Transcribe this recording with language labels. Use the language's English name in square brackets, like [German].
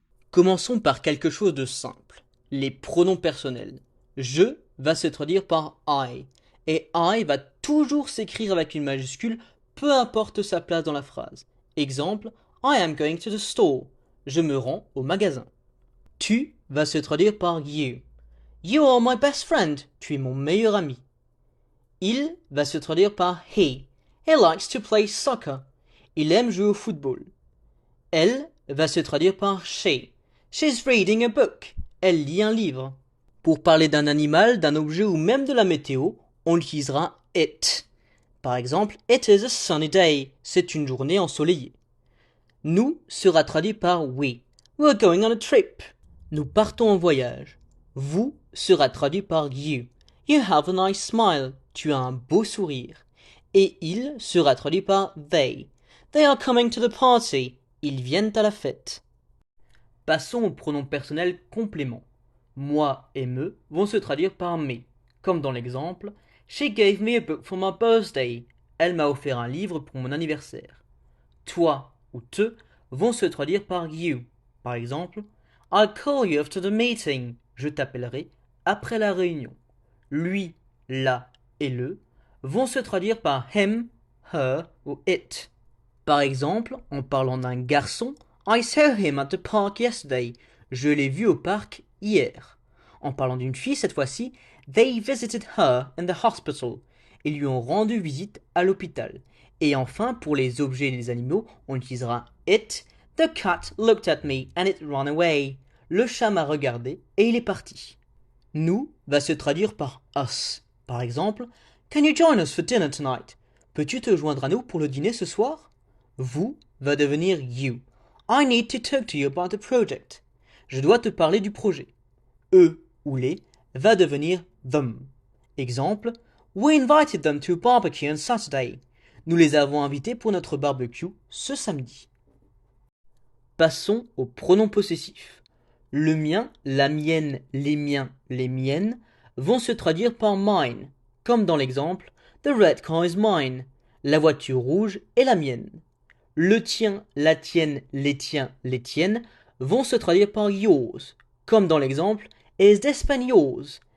[French] Commençons par quelque chose de simple, les pronoms personnels. Je va se traduire par I, et I va toujours s'écrire avec une majuscule, peu importe sa place dans la phrase. Exemple, [English] I am going to the store. [French] Je me rends au magasin. Tu va se traduire par you. [English] You are my best friend. [French] Tu es mon meilleur ami. Il va se traduire par he. [English] He likes to play soccer. [French] Il aime jouer au football. Elle va se traduire par she. [English] She's reading a book. [French] Elle lit un livre. Pour parler d'un animal, d'un objet ou même de la météo, on utilisera it. Par exemple, [English] it is a sunny day. [French] C'est une journée ensoleillée. Nous sera traduit par we. [English] We're going on a trip. [French] Nous partons en voyage. Vous sera traduit par you. [English] You have a nice smile. [French] Tu as un beau sourire. Et il sera traduit par they. [English] They are coming to the party. [French] Ils viennent à la fête. Passons au pronom personnel complément. Moi et me vont se traduire par me, comme dans l'exemple [English] She gave me a book for my birthday. [French] Elle m'a offert un livre pour mon anniversaire. Toi ou te vont se traduire par you. Par exemple, [English] I'll call you after the meeting. [French] Je t'appellerai après la réunion. Lui, la et le vont se traduire par him, her ou it. Par exemple, en parlant d'un garçon, [English] I saw him at the park yesterday. [French] Je l'ai vu au parc hier. En parlant d'une fille, cette fois-ci, [English] they visited her in the hospital. [French] Ils lui ont rendu visite à l'hôpital. Et enfin, pour les objets et les animaux, on utilisera it. [English] The cat looked at me and it ran away. [French] Le chat m'a regardé et il est parti. Nous va se traduire par us. Par exemple, [English] Can you join us for dinner tonight? [French] Peux-tu te joindre à nous pour le dîner ce soir? Vous va devenir you. [English] I need to talk to you about the project. [French] Je dois te parler du projet. Eux ou les va devenir them. Exemple, [English] We invited them to a barbecue on Saturday. [French] Nous les avons invités pour notre barbecue ce samedi. Passons aux pronoms possessifs. Le mien, la mienne, les miens, les miennes vont se traduire par mine, comme dans l'exemple [English] The red car is mine. [French] La voiture rouge est la mienne. Le tien, la tienne, les tiens, les tiennes vont se traduire par yours, comme dans l'exemple [English] Is this pen yours?